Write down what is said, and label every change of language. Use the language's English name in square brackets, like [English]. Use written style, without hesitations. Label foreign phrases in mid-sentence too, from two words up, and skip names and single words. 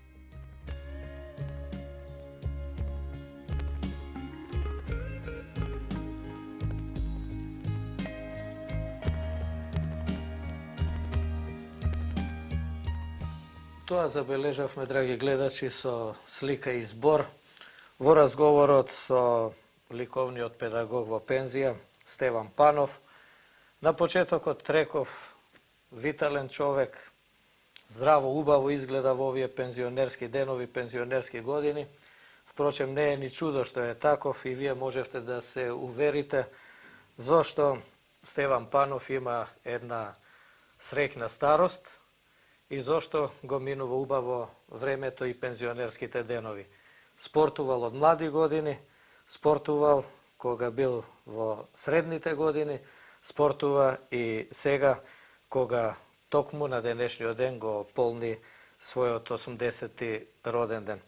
[Macedonian] Тоа забележавме, драги гледачи, со слика и збор во разговорот со ликовниот педагог во пензија Стеван Панов. На почетокот реков витален човек, здраво, убаво изгледа в овије пензионерски денови, пензионерски години. Впрочем, не е ни чудо што е таков и вие можете да се уверите зошто Стеван Панов има една среќна старост и зошто го минува убаво времето и пензионерските денови. Спортувал од млади години, спортувал кога бил во средните години, спортува и сега кога токму на денешниот ден го полни својот 80-ти роден ден.